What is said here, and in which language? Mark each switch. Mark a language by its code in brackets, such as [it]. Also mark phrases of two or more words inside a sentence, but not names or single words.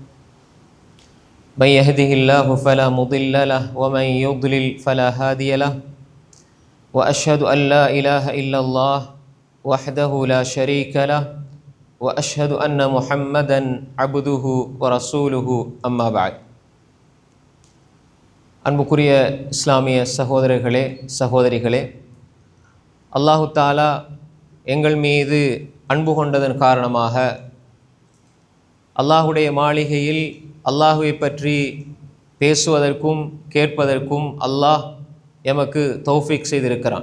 [ar] من يهده الله فلا مضل له ومن يضلل فلا هادي له. وأشهد أن لا إله إلا الله وحده لا شريك له وأشهد أن محمدا عبده ورسوله أما بعد. [ta] அன்புக்குரிய இஸ்லாமிய சகோதரர்களே சகோதரிகளே, [ar] الله تعالى [ta] எங்கள் மீது அன்பு கொண்டதன் காரணமாக அல்லாஹுடைய மாளிகையில் அல்லாஹுவை பற்றி பேசுவதற்கும் கேட்பதற்கும் அல்லாஹ் எமக்கு தௌஃபீக் செய்திருக்கிறான்.